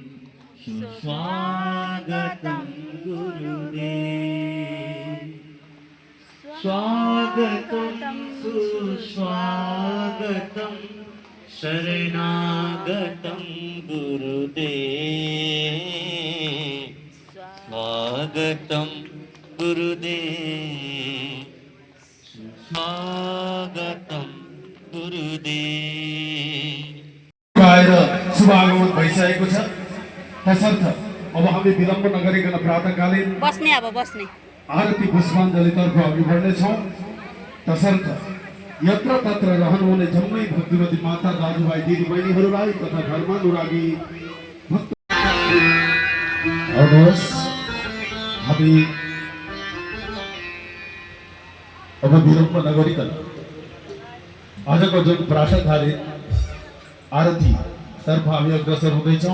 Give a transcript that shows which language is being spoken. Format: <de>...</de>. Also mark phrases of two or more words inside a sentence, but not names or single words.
<ne>सुस्वागतम गुरुदेव, स्वागतम सुस्वागतम शरणागतम गुरुदेव, स्वागतम गुरुदेव, स्वागतम गुरुदेव। शुभागमन भइसकेको छ। तसर्थ अब हामी विलम्ब नगरिकन प्रातःकालीन बस्ने अब बस्ने आरती पुष्पाञ्जलीतर्फ अघि बढ्नेछौँ। तसर्थ यत्र तत्र रहनुहुने जम्मै भक्तिवती माता दाजुभाइ दिदीबहिनीहरूलाई तथा घरमा अनुरागी भक्त हामी अब विलम्ब नगरिकन आजको जुन प्रासाधारित आरती तर्फ हामी अग्रसर हुँदैछौँ।</ne>